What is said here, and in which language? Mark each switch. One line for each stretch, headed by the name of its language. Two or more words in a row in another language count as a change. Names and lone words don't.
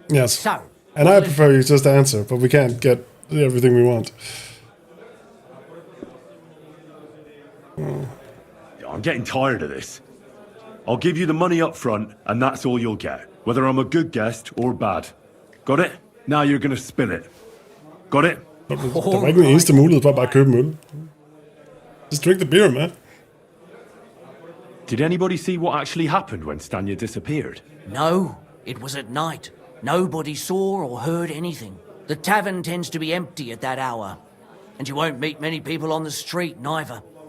English: And I prefer you just answer, but we can't get Everything we want. I'm getting tired of this. I'll give you the money up front, and that's all you'll get, whether I'm a good guest or bad. Got it? Now you're gonna spill it. Got it?
Danish: Der var ikke en eneste mulighed for at bare købe en øl.
English: Just drink the beer, man. Did anybody see what actually happened when Stanya disappeared? No, it was at night. Nobody saw or heard anything. The tavern tends to be empty at that hour, and you won't meet many people on the street neither.